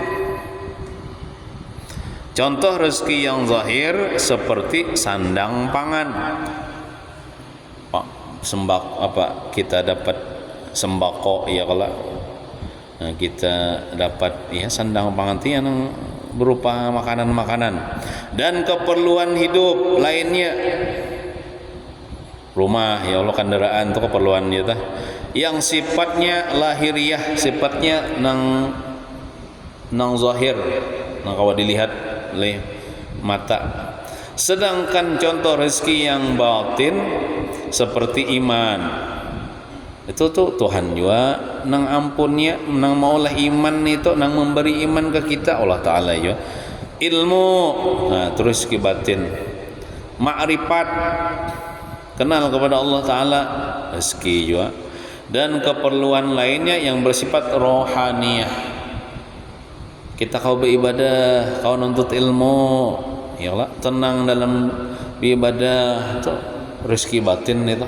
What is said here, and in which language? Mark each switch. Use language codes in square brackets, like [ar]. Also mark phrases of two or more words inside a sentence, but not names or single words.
[id] Contoh rezeki yang zahir seperti sandang pangan, kita dapat sembako ya kalau kita dapat ya sandang pangan itu yang berupa makanan-makanan dan keperluan hidup lainnya, rumah [ar] يا الله, [id] kendaraan itu keperluan kita yang sifatnya lahiriah, sifatnya nang zahir, nang kalau dilihat oleh mata. Sedangkan contoh rezeki yang batin seperti iman, itu tuh Tuhan juga [bjn] nang ampunnya, nang maulah [id] iman itu, nang memberi iman ke kita [ar] الله تعالى [id] juga. Ilmu, nah terus rezeki batin, ma'rifat, kenal kepada [ar] الله تعالى, [id] rezeki juga, dan keperluan lainnya yang bersifat rohaniyah. Kita kau beribadah, kau nuntut ilmu, [ar] يا الله, [id] tenang dalam beribadah, itu rezeki batin itu.